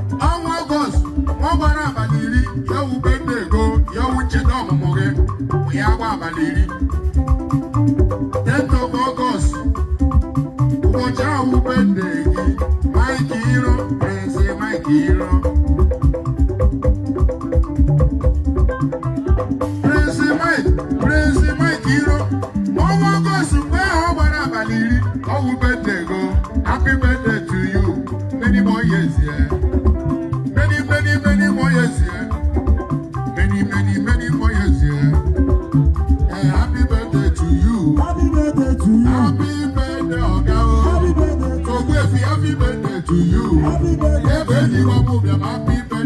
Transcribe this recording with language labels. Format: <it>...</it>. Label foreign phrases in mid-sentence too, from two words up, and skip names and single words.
<ig>Ọnwa Ọgọst, ọ gbara abalị iri, ya wụ birthday go, ya wụ ncheta ọmụmụ gị, ya gba abalị iri.</ig> <en>Tenth of August,</en> <ig>ụbọchị ahụ wụ birthday gị, Mike Iro, Prince Mike Iro. Prince Mike, Prince Mike Iro, ọnwa Ọgọst mgbe ahụ ọ gbara abalị iri, ọ wụ birthday go.</ig> <en>Happy birthday to you. Many more years, yeah. Many, many, many more years, yeah. Many, many, many more years, yeah. Eh, happy birthday to you. Happy birthday to you. Happy birthday, Oga O. Happy birthday to you. Ogbuefi, happy birthday to you. Happy birthday</en> <ig>Ebe enyi wa mụ bịa, happy</ig>